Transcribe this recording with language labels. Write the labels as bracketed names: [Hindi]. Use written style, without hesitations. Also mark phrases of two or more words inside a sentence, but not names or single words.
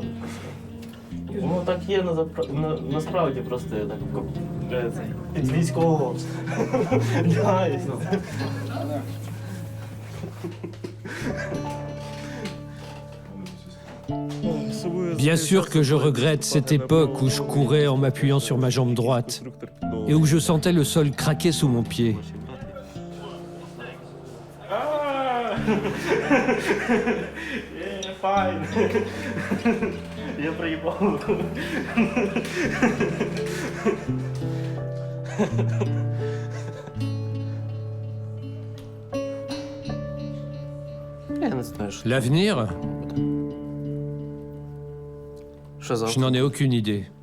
[Ukrainian] Ну так є насправді, просто я так з військового. [French] Bien sûr que je regrette cette époque où je courais en m'appuyant sur ma jambe droite et où je sentais le sol craquer sous mon pied. [Russian] Я проебал. [French] L'avenir, je n'en ai aucune idée.